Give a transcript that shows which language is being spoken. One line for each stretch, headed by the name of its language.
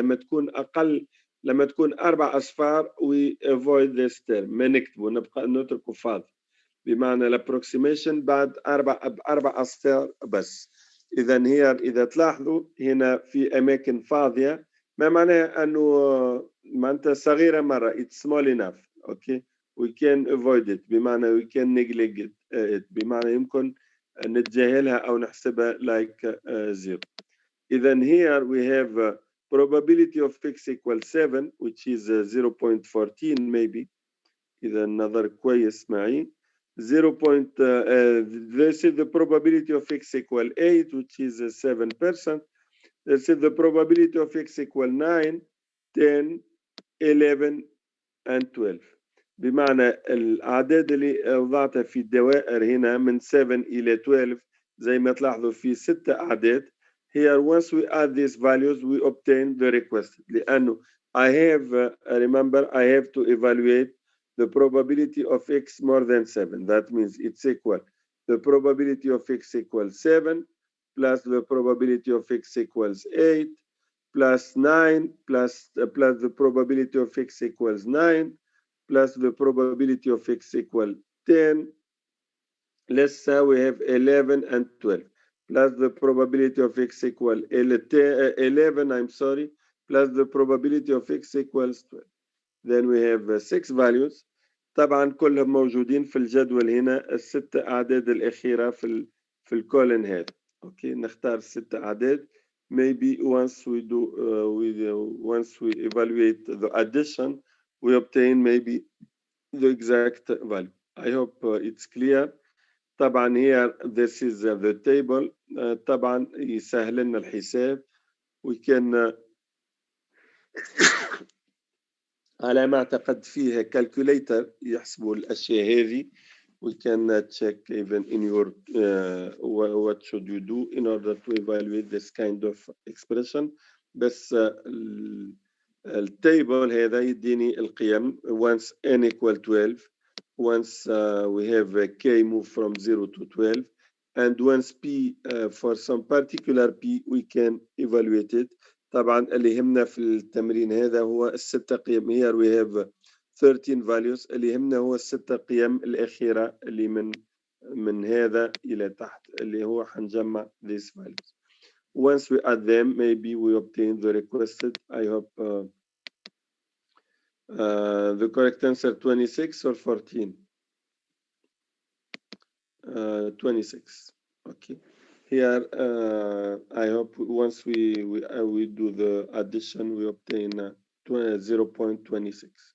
Arabic: لما تكون أقل لما تكون 4 أصفار
English: we avoid this term
Arabic: ما نكتبه نبقى نتركه فاضي بمعنى الابروكسيميشن بعد 4 أصفار بس. إذا هي إذا تلاحظوا هنا في أماكن فاضية ما معناها أنه معناتها صغيرة مرة
English: it's small enough. okay we can avoid it بمعنى we can neglect it
Arabic: بمعنى يمكن نتجاهلها أو نحسبها
English: like 0.
Arabic: إذا
English: here we have probability of x equals 7 which is 0.14 maybe.
Arabic: إذا النظر كويس معي 0.
English: This is the probability of x equal 8 which is 7%. This is the probability of x equal 9 10 11 and 12.
Arabic: بمعنى الأعداد اللي وضعتها في الدوائر هنا من 7 إلى 12 زي ما تلاحظوا في 6 أعداد.
English: Here once we add these values we obtain the requested.
Arabic: لأنه
English: I have remember I have to evaluate the probability of x more than 7. That means it's equal the probability of x equals 7 plus the probability of x equals 8 plus 9 plus the probability of x equals 9 plus the probability of x equal 10. Let's say we have 11 and 12 plus the probability of x equal 11 I'm sorry plus the probability of x equals 12. Then we have 6 values.
Arabic: طبعا كلهم موجودين في الجدول هنا الست أعداد الأخيرة في الكولن هذا. اوكي نختار الست أعداد.
English: Maybe once we do once we evaluate the addition we obtain maybe the exact value. I hope it's clear.
Arabic: طبعا
English: here this is the table.
Arabic: طبعا يسهل لنا الحساب.
English: We can
Arabic: على ما اعتقد فيها calculator يحسبوا الأشياء هذه.
English: We can check even in your what should you do in order to evaluate this kind of expression.
Arabic: بس التيبل هذا يديني القيم
English: once n equal 12 once we have k move from 0 to 12, and once p for some particular p we can evaluate it.
Arabic: طبعا اللي يهمنا في التمرين هذا هو الستة قيم.
English: Here we have 13 values.
Arabic: اللي يهمنا هو الستة قيم الأخيرة اللي من هذا إلى تحت اللي هو حنجمع
English: these values. Once we add them, maybe we obtain the requested. I hope the correct answer 26 or 14. 26. Okay. Here, I hope once we do the addition, we obtain 0.26.